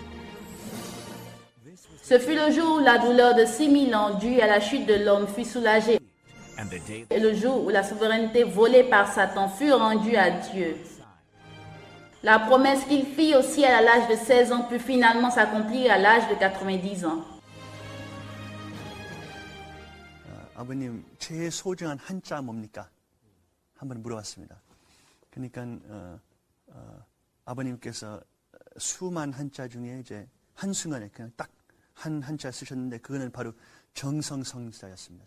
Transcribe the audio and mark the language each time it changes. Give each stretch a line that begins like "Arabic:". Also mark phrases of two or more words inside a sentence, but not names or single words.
French: Ce fut le jour où la douleur de 6000 ans due à la chute de l'homme fut soulagée et le jour où la souveraineté volée par Satan fut rendue à Dieu. La promesse qu'il fit au ciel à l'âge de 16 ans put finalement s'accomplir à l'âge de 90 ans.
Korean: 아버님, 제일 소중한 한자 뭡니까? 한번 물어봤습니다. 그러니까 아버님께서 수만 한자 중에 이제 한순간에 그냥 딱 한 한자 쓰셨는데 그거는 바로 정성성자였습니다.